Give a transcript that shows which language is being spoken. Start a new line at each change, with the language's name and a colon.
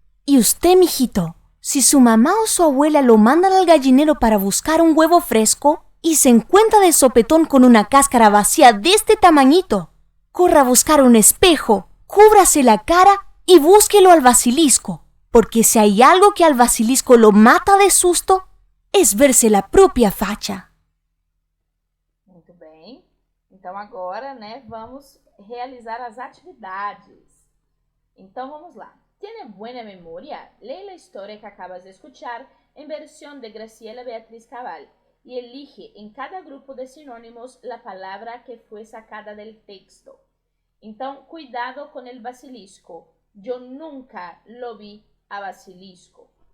Spanish: Y usted, mijito, si su mamá o su abuela lo mandan al gallinero para buscar un huevo fresco y se encuentra de sopetón con una cáscara vacía de este tamañito, corra a buscar un espejo, cúbrase la cara y búsquelo al basilisco, porque si hay algo que al basilisco lo mata de susto, es verse la propia facha.
Portuguese: Muito bem. Então agora, vamos realizar as atividades. Então vamos lá.
Spanish: ¿Tiene buena memoria? Lee la historia que acabas de escuchar en versión de Graciela Beatriz Cabal y elige en cada grupo de sinónimos la palabra que fue sacada del texto. Então, cuidado con el basilisco. Yo nunca lo vi a basilisco.